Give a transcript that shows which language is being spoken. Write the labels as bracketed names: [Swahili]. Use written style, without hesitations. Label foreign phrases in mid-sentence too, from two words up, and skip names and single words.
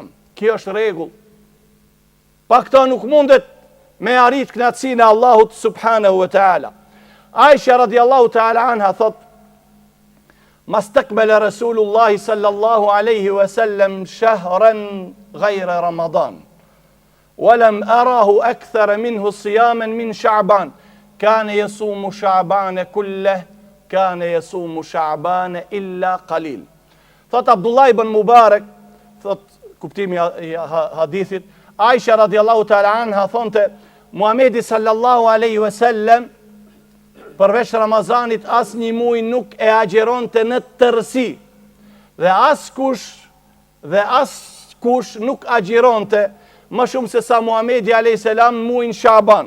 [Albanian] Kjo është rregull. Pa këto nuk mundet me arrit kënaqësinë e Allahut [Arabic] سبحانه وتعالى. عائشة رضي الله تعالى عنها thot: "ما استكمل رسول الله صلى الله عليه وسلم شهرا غير رمضان. ولم أراه أكثر منه صياما من شعبان كان يصوم شعبان كله كان يصوم شعبان إلا قليل." [Albanian] Thot Abdullah ibn Mubarak, thot kuptimi i hadithit, Aisha [Arabic] رضي الله تعالى عنها [Albanian] thonte Muhamedi [Arabic] صلى الله عليه وسلم [Albanian] përveç Ramazanit as një muaj nuk e agjeronte në tërësi, dhe as kush nuk agjeronte më shumë se sa Muhamedi a.s. muajin Shaban.